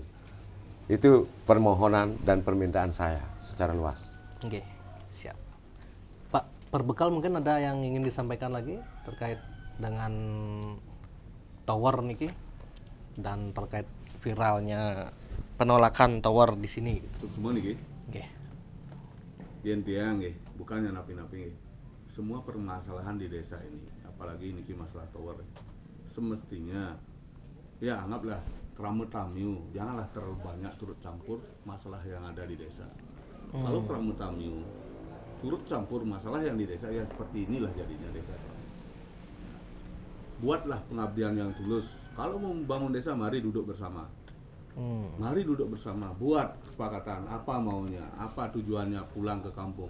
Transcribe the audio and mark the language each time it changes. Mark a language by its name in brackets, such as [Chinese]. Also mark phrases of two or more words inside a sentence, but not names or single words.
[Indonesian] Itu permohonan dan permintaan saya secara luas. Oke, siap. Pak Perbekal, mungkin ada yang ingin disampaikan lagi terkait dengan tower niki dan terkait viralnya penolakan tower di sini. Semua nih, Oke. Tiang, bukannya napi-napi. Semua permasalahan di desa ini, apalagi niki masalah tower, semestinya ya anggaplah [Balinese] krama tamiu, [Indonesian] janganlah terlalu banyak turut campur masalah yang ada di desa. Kalau [Balinese] krama tamiu [Indonesian] turut campur masalah yang di desa, ya seperti inilah jadinya desa. Buatlah pengabdian yang tulus. Kalau mau membangun desa, mari duduk bersama. Mari duduk bersama, buat kesepakatan apa maunya, apa tujuannya pulang ke kampung.